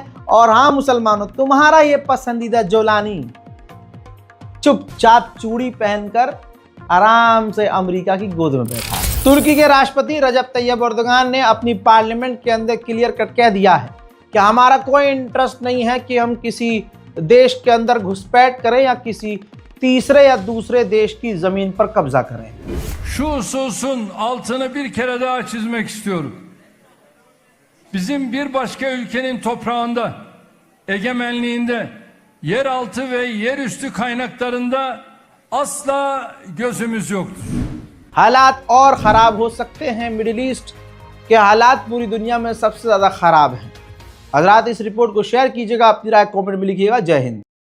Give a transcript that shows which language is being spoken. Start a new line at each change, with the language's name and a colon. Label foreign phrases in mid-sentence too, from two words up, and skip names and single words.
Hindi: और हाँ मुसलमानों, तुम्हारा ये पसंदीदा जोलानी चुपचाप चूड़ी पहनकर आराम से अमेरिका की गोद में बैठा है। तुर्की के राष्ट्रपति रजब तैयब एर्दोगान ने अपनी पार्लियामेंट के अंदर
English: clear cut
Hindi: कह दिया है कि हमारा कोई इंटरेस्ट नहीं है कि हम किसी देश के अंदर घुसपैठ करें या किसी तीसरे या दूसरे देश की जमीन पर कब्जा करें।
Turkish: Şu hususun altını bir kere daha çizmek istiyorum. Bizim bir başka ülkenin toprağında, egemenliğinde, yeraltı ve yerüstü kaynaklarında asla gözümüz yoktur.
Hindi: हालात और ख़राब हो सकते हैं। मिडिल ईस्ट के हालात पूरी दुनिया में सबसे ज़्यादा ख़राब हैं। हज़रात, इस रिपोर्ट को शेयर कीजिएगा, अपनी राय कमेंट में लिखिएगा। जय हिंद।